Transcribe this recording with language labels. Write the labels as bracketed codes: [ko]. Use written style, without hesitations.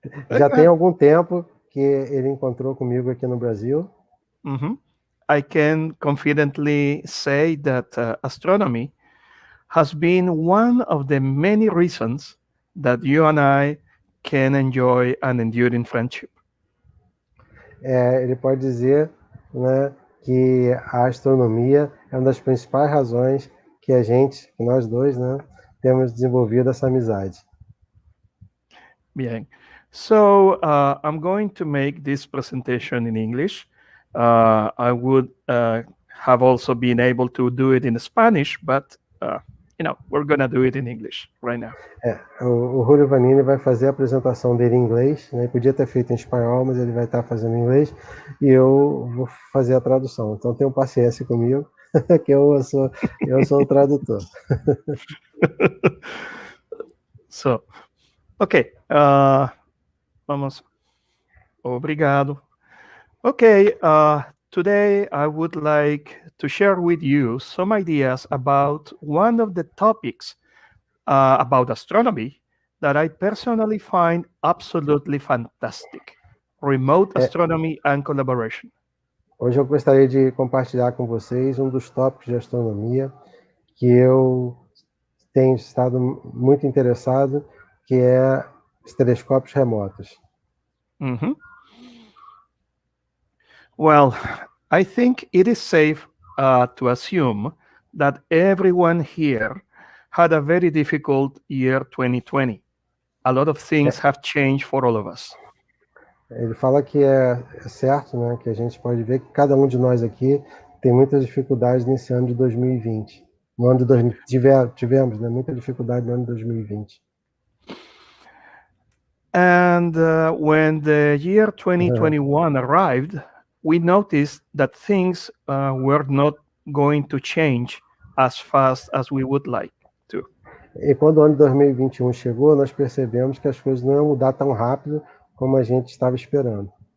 [pt] Já tem algum tempo que ele encontrou comigo aqui no Brasil. [en] I can confidently say that astronomy has been one of the many reasons that you and I can enjoy an enduring friendship. [pt] Ele pode dizer, né, que a astronomia é uma das principais razões que nós dois, né, temos desenvolvido essa amizade. [es] Bien. [en] So I'm going to make this presentation in English. I would have also been able to do it in Spanish, but we're going to do it in English right now. [pt] O Julio Vannini vai fazer a apresentação dele em inglês, né? Ele podia ter feito em espanhol, mas ele vai estar fazendo em inglês e eu vou fazer a tradução. Então tenham paciência comigo, que eu sou o tradutor. [en] So, okay. [pt] Vamos. Obrigado. [en] Okay. Today I would like to share with you some ideas about one of the topics about astronomy that I personally find absolutely fantastic: remote astronomy and collaboration. [pt] Hoje eu gostaria de compartilhar com vocês um dos tópicos de astronomia que eu tenho estado muito interessado, que é os telescópios remotos. [en] Well, I think it is safe to assume that everyone here had a very difficult year 2020. A lot of things have changed for all of us. [pt] Ele fala que é certo, né, que a gente pode ver que cada um de nós aqui tem muitas dificuldades nesse ano de 2020. No ano de 2020 tivemos, né, muita dificuldade no ano de 2020. [en] And when the year 2021 arrived, we noticed that things were not going to change as fast as we would like to. [pt] E quando o ano de 2021 chegou, nós percebemos que as coisas não iam mudar tão rápido como a gente estava esperando.